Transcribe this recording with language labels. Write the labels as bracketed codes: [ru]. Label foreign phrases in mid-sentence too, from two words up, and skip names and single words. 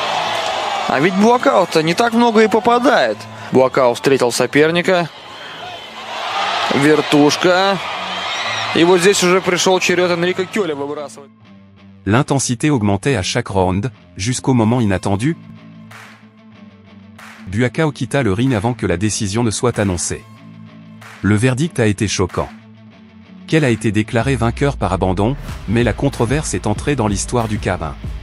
[ru] А ведь Буакао-то не так много и попадает. Буакао встретил соперника, Вертушка. И вот здесь уже пришел черед Энрико Кёля выбрасывать. [fr] L'intensité augmentait à chaque round, jusqu'au moment inattendu. Buakaw quitta le ring avant que la décision ne soit annoncée. Le verdict a été choquant. Kell a été déclaré vainqueur par abandon, mais la controverse est entrée dans l'histoire du K1.